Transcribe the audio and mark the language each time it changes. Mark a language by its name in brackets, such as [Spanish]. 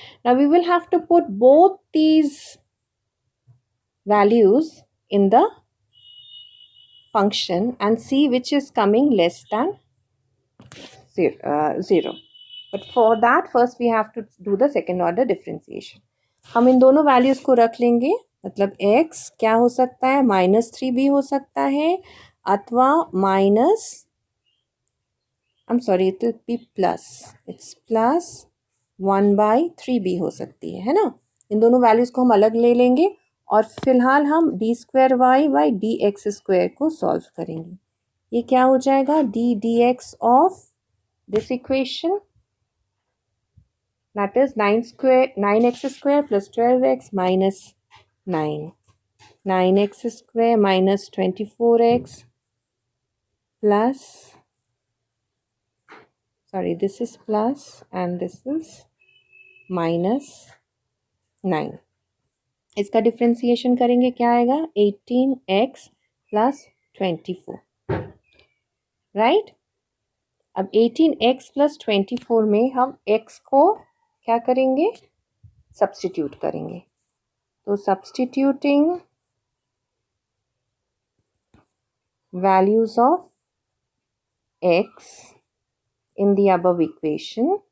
[English] Now we will have to put both these values in the function and see which is coming less than 0. But for that first we have to do the second order differentiation. [Hindi] हम इन दोनों values को रख लेंगे, मतलब x क्या हो सकता है, -3 भी हो सकता है अथवा minus, [English] I am sorry, it will be plus, it's plus [Hindi] 1/3 भी हो सकती है ना. इन दोनों वैल्यूज़ को हम अलग ले लेंगे और फिलहाल हम d²y/dx² को सॉल्व करेंगे. ये क्या हो जाएगा, [English] dx of this equation, that is 9x square plus 12x minus 9. 9x square minus 24x plus, sorry, this is plus and this is minus 9. [Hindi] इसका डिफ्रेंसिएशन करेंगे, क्या आएगा, 18x plus 24, राइट. अब 18x plus 24 में हम x को क्या करेंगे, सब्स्टिट्यूट करेंगे. [English] तो substituting values of x in the above equation,